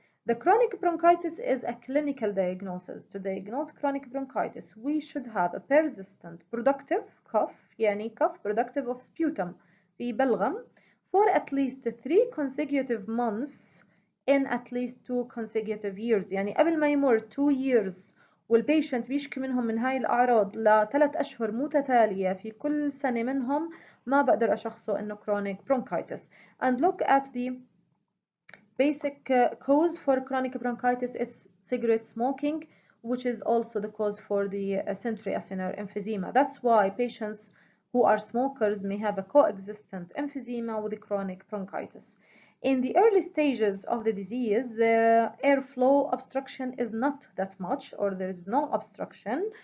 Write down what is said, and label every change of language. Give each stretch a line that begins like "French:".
English: The chronic bronchitis is a clinical diagnosis. To diagnose chronic bronchitis, we should have a persistent productive cough، يعني cough productive of sputum
Arabic: في بلغم
English: for at least 3 consecutive months in at least 2 consecutive years.
Arabic: يعني قبل ما يمر 2 years والبيشنت بيشكي منهم من هاي الأعراض ل3 أشهر متتالية في كل سنة منهم، ما بقدر أشخصه إنه
English: chronic bronchitis. And look at the basic cause for chronic bronchitis. It's cigarette smoking, which is also the cause for the central acinar emphysema. That's why patients who are smokers may have a coexistent emphysema with chronic bronchitis. In the early stages of the disease, the airflow obstruction is not that much, or there is no obstruction.